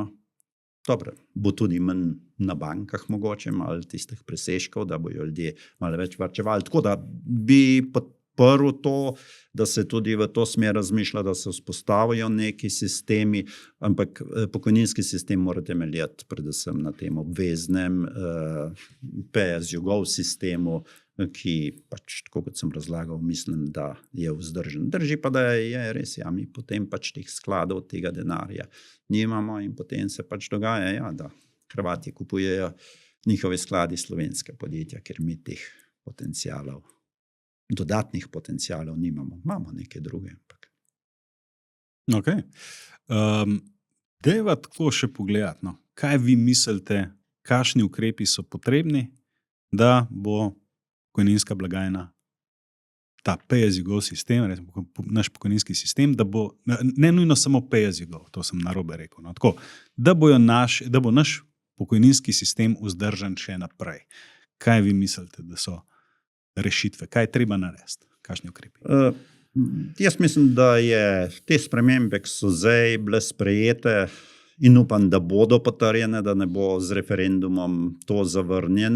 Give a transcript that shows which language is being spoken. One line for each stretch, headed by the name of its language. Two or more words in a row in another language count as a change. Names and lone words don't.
Slovenian: Dobro, bo tudi manj na bankah mogoče, malo tistih presežkov, da bojo ljudje malo več varčevali. Tako da bi podprl to, da se tudi v to smer razmišlja, da se vzpostavijo neki sistemi, ampak pokojninski sistem mora temeljati predvsem na tem obveznem
English: pay-as-you-go
Slovenian: sistemu, ki pač, tako kot sem razlagal, mislim, da je vzdržen. Drži pa, da je res, mi potem pač teh skladov, tega denarja nimamo in potem se pač dogaja, da Hrvati kupujejo njihove skladi slovenske podjetja, ker mi teh potencialov, dodatnih potencialov nimamo. Imamo neke druge. Ampak. Ok. Dajva tako še pogledati, kaj vi mislite, kakšni ukrepi so potrebni, da bo pokojninska blagajna, ta
English: pay-as-you-go
Slovenian: sistem, naš pokojninski sistem, da bo, ne nujno samo
English: pay-as-you-go,
Slovenian: to sem narobe rekel, tako, da bo naš pokojninski sistem vzdržen še naprej. Kaj vi mislite, da so rešitve? Kaj je treba narediti? Kakšni ukrepi? Jaz mislim, da je te spremembe, ki so zdaj bile sprejete in upam, da bodo potrjene, da ne bo z referendumom to zavrnjeno.